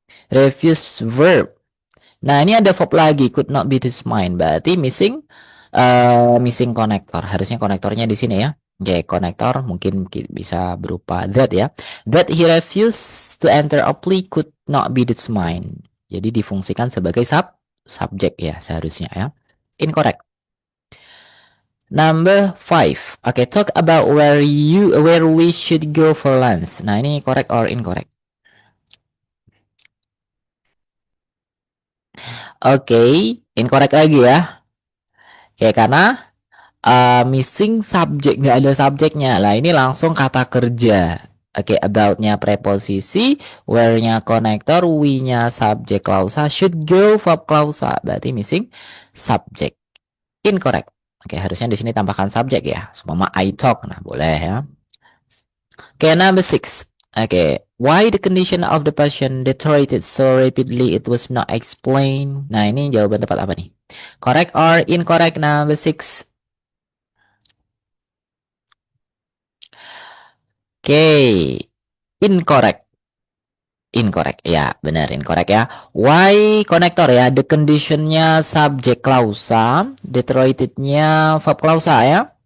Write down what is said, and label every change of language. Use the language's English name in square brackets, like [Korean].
[English] Refuse verb. [Indonesian] Nah, ini ada [English] verb lagi, could not be determined. [Indonesian] Berarti [English] missing missing [Indonesian] konektor. Harusnya konektornya di sini ya. Oke, konektor mungkin bisa berupa that ya. [English] That he refused to enter a plea could not be determined. [Indonesian] Jadi difungsikan sebagai subject ya seharusnya ya. [English] Incorrect. Number 5. Okay, talk about where we should go for lunch. [Indonesian] Nah, ini [English] correct or incorrect? [Indonesian] Oke, incorrect lagi ya. Oke, karena [English] missing subject, [Indonesian] nggak ada subjeknya. Lah, ini langsung kata kerja. Oke, about-nya preposisi, where-nya konektor, we-nya subjek klausa, should go verb klausa. Berarti [English] missing subject. Incorrect. [Indonesian] Oke, harusnya di sini tambahkan subjek ya. Seumpama [English] I talk. [Indonesian] Nah, boleh ya. Oke, [English] number 6. Oke, why the condition of the patient deteriorated so rapidly it was not explained. [Indonesian] Nah, ini jawaban tepat apa nih? [English] Correct or incorrect, number 6? Oke, incorrect. Incorrect. [Indonesian] Ya, benar incorrect ya. Why konektor ya? The conditionnya subjek klausa, deterioratednya verb klausa ya.